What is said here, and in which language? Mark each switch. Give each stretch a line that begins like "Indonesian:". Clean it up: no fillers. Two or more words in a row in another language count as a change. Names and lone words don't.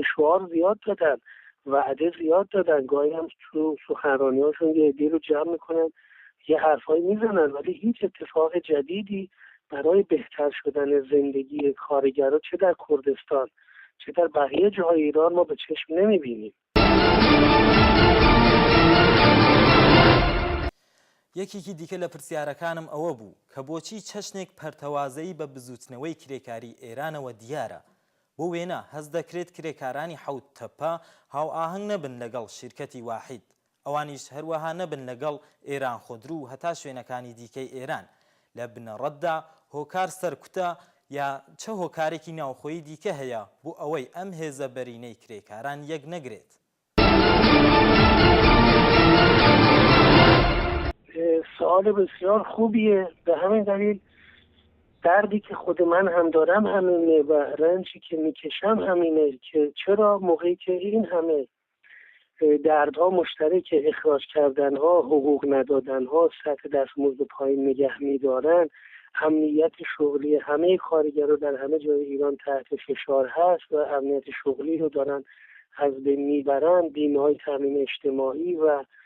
Persian: شعار زیاد دادن، وعده زیاد دادن، گاهی هم تو سخنرانی‌هاشون یه عده‌ای رو جمع می‌کنن یه حرفایی میزنن ولی هیچ اتفاق جدیدی برای بهتر شدن زندگی کارگرها چه در کردستان چه در بقیه جاهای ایران ما به چشم نمی‌بینیم.
Central Kurdish: یەکێکی دیکە لە پرسیارەکانم ئەوە بوو کە بۆچی چەشنێک پەرتەوازەی بە بزوتنەوەی کرێکاری ئێرانەوە دیارە، بۆ وێنە هەز دەکرێت کرێکارانی حەوت تەپە هاو ئاهەنگ نەبن لەگەڵ شیرکەتی واحید، ئەوانیش هەروەها نەبن لەگەڵ ئێران خودرو و هەتا شوێنەکانی دیکەی ئێران. لە بنەڕەتدا هۆکار سەرکوتە یا چه هۆکارێکی ناوخۆیی دیکە هەیە بۆ ئەوەی ئەم هێزە بەرینەی کرێکاران یەک نەگرێت؟
Persian: سوال بسیار خوبیه. به همین دلیل دردی که خود من هم دارم همینه و رنجی که میکشم همینه که چرا موقعی که این همه دردها مشترک، اخراج کردنها، حقوق ندادنها، سطح دستمزد پایین نگه میدارن، امنیت شغلی همه کارگرها در همه جای ایران تحت فشار هست و امنیت شغلی رو دارن از بین میبرن، بیمه‌های تامین اجتماعی و